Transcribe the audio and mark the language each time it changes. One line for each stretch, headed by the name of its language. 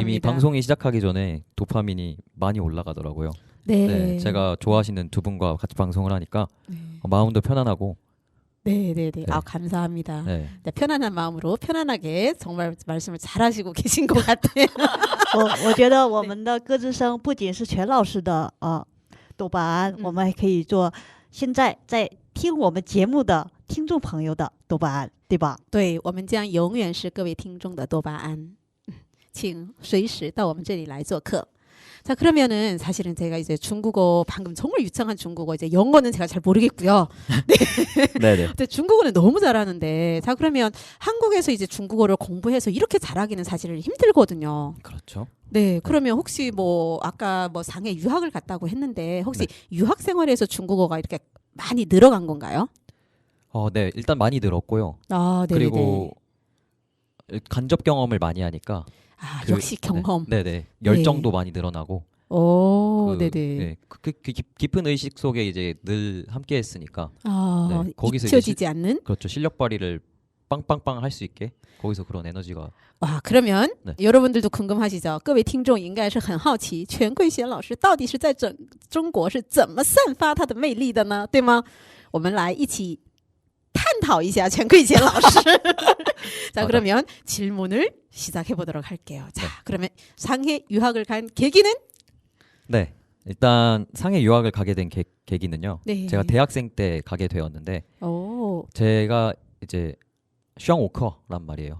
Korean: 이미 방송이 시작하기 전에 도파민이 많이 올라가더라고요. 네, 네, 제가 좋아하시는 두 분과 같이 방송을 하니까 네, 마음도 편안하고. 네, 네, 네. 네. 아, 감사합니다. 네. 네, 편안한 마음으로 편안하게 정말 말씀을 잘하시고 계신 것 같아요.
Chinese: 我觉得我们的歌之声不仅是全老师的豆瓣安，我们还可以做现在在听我们节目的听众朋友的豆瓣安，对吧？对，我们将永远是各位听众的多巴胺，请随时到我们这里来做客。
Korean: 자 그러면은 사실은 제가 이제 중국어 방금 정말 유창한 중국어 이제 영어는 제가 잘 모르겠고요. 네, 네. 근데 중국어는 너무 잘하는데 자 그러면 한국에서 이제 중국어를 공부해서 이렇게 잘하기는 사실 힘들거든요. 그렇죠. 네, 그러면 혹시 뭐 아까 뭐 상해 유학을 갔다고 했는데 혹시 유학 생활에서 중국어가 이렇게 많이 늘어간 건가요? 네, 일단 많이 늘었고요. 아, 네, 그리고 간접 경험을 많이 하니까 아, 역시 경험. 네, 네. 열정도 많이 늘어나고. 오, 그, 네네. 네, 그 깊은 의식 속에 이제 늘 함께 했으니까 아, 네, 거기서 이제 잊혀지지 않는? 그렇죠. 실력 발휘를 빵빵빵 할 수 있게 거기서 그런 에너지가 와, 그러면 네. 여러분들도 궁금하시죠?
Chinese: 各位听众应该是很好奇全桂贤老师到底是在中国是怎么散发他的魅力的呢？对吗？我们来一起探讨一下全桂贤老师。
Korean: 자, 그러면 질문을 시작해 보도록 할게요. 자, 네. 그러면 상해 유학을 간 계기는? 네. 일단 상해 유학을 가게 된 계기는요. 네. 제가 대학생 때 가게 되었는데 오. 제가 이제 슈앙오커란 말이에요.